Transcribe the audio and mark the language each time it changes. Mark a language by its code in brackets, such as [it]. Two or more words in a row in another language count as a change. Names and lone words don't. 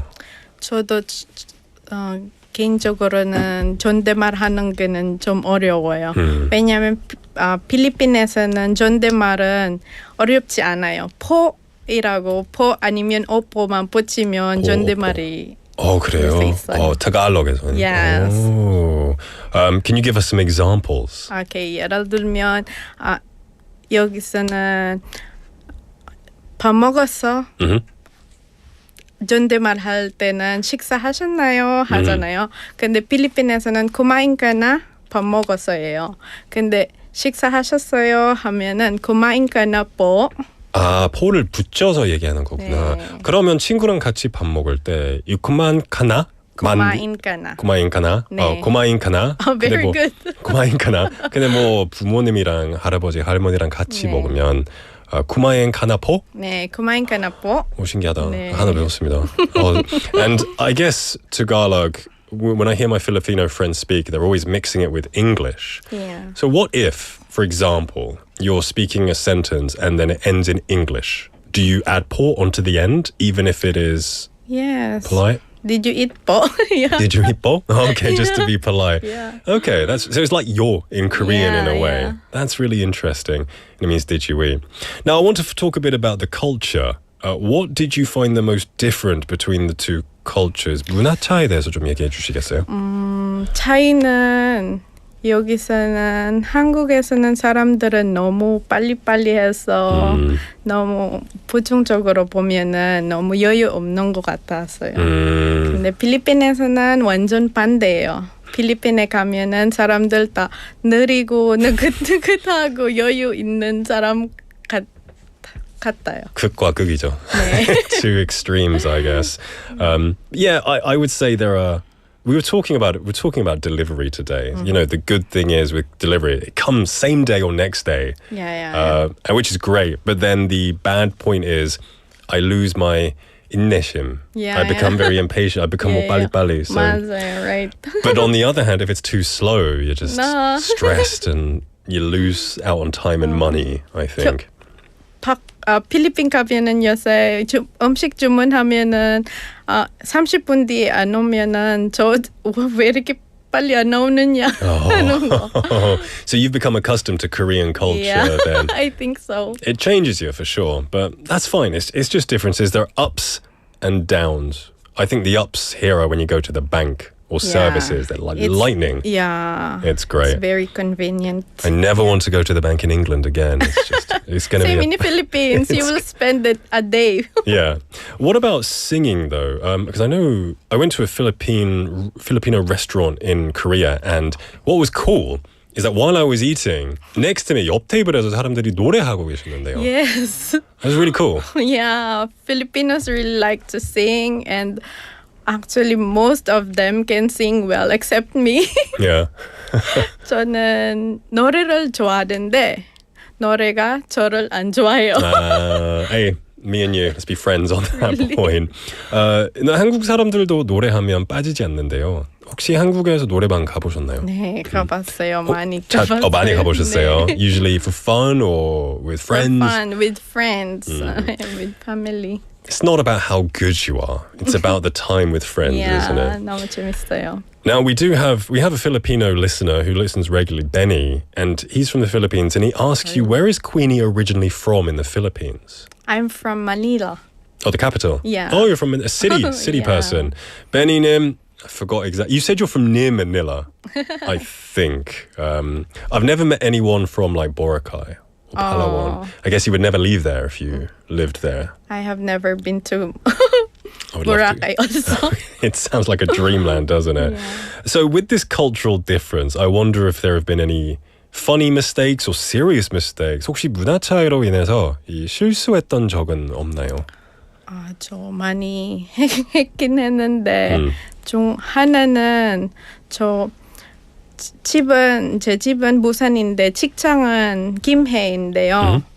[ko] 저도 개인적으로는 존댓말 하는 게는 좀 어려워요. 왜냐하면 필리핀에서는 존댓말은 어렵지 않아요. 포이라고 포 아니면 오포만 붙이면 존댓말이 그래요? 타갈록에서는. [en] Yes. Can you give us some examples? [ko] Okay, 예를 들면 여기서는 밥 먹었어? 존댓말 할 때는 식사하셨나요? 하잖아요. 근데 필리핀에서는 [tl] kumain ka na? [ko] 밥 먹었어요. 근데 식사하셨어요? 하면은 [tl] kumain ka na po? [ko] 포를 붙여서 얘기하는 거구나. 네. 그러면 친구랑 같이 밥 먹을 때 [tl] kumain ka na? kumain ka na. kumain ka na? [ko] 네. [tl] kumain ka na? [en] Very good. [tl] kumain ka na? [ko] 근데 뭐 부모님이랑 할아버지, 할머니랑 같이 네. [tl] 먹으면 kumain ka na po? 네, kumain ka na po. [ko] 신기하다. 네. 하나 배웠습니다. [en] And I guess Tagalog, when I hear my Filipino friends speak, they're always mixing it with English. Yeah. So what if, for example, you're speaking a sentence and then it ends in English? Do you add po onto the end, even if it is Yes. polite? Did you eat po? Yeah. Did you eat po? Okay, just to be polite. Yeah. Okay, so it's like yo in Korean in a way. Yeah. That's really interesting. It means did you eat? Now I want to talk a bit about the culture. What did you find the most different between the two cultures? [ko] 문화 차이에 대해서 좀 얘기해 주시겠어요? 차이는 여기서는 한국에서는 사람들은 너무 빨리빨리 해서 너무 부정적으로 보면은 너무 여유 없는 것 같았어요. 근데 필리핀에서는 완전 반대예요. 필리핀에 가면은 사람들 다 느리고 느긋느긋하고 여유 있는 사람 같아요. 극과 극이죠. 네. [en] Two extremes, I guess. Yeah, I would say there are. We're talking about delivery today. You know, the good thing is with delivery, it comes same day or next day. Yeah. And which is great. But then the bad point is I lose my in내심. Yeah, I become very impatient. I become more 빨리빨리. So. [ko] 맞아요, right. [en] But on the other hand, if it's too slow, you're just stressed and you lose out on time and money, I think. [ko] 필리핀 가면은 요새 음식 주문하면은 30분 뒤에 안 오면은 왜 이렇게 빨리 안 나오느냐 하는 거. [en] So you've become accustomed to Korean culture then. I think so. It changes you for sure, but that's fine. It's just differences. There are ups and downs. I think the ups here are when you go to the bank or services. They're like lightning. Yeah. It's great. It's very convenient. I never want to go to the bank in England again. It's going to be same in the Philippines. You will spend a day. Yeah. What about singing though? Because I know I went to a Filipino restaurant in Korea, and what was cool is that while I was eating, next to me [ko] 옆 테이블에서 사람들이 노래하고 계시는데요. [en] Yes. That was really cool. Yeah. Filipinos really like to sing, and actually most of them can sing well except me. Yeah. [ko] 저는 노래를 좋아하는데 노래가 저를 안 좋아해요. [en] Hey, me and you, let's be friends on that point. [ko] 한국 사람들도 노래하면 빠지지 않는데요. 혹시 한국에서 노래방 가보셨나요? 네, 가봤어요. 많이 가봤어요. 많이 가보셨어요? 네. [en] Usually for fun or with friends? For fun, with friends, with family. It's not about how good you are. It's about the time with friends, isn't it? [ko] 너무 재밌어요. [en] Now we have a Filipino listener who listens regularly, Benny, and he's from the Philippines, and he asks you, where is Queenie originally from in the Philippines? I'm from Manila. Oh, the capital? Yeah. Oh, you're from a city person. Benny Nim, I forgot exactly. You said you're from near Manila, I think. I've never met anyone from like Boracay. Palawan. I guess you would never leave there if you lived there. I have never been to Boracay also. It sounds like a dreamland, doesn't it? Yeah. So with this cultural difference, I wonder if there have been any funny mistakes or serious mistakes. [ko] 혹시 문화 차이로 인해서 이 실수했던 적은 없나요? 저 많이 했긴 했는데 중 하나는 제 집은 부산인데 직장은 김해인데요.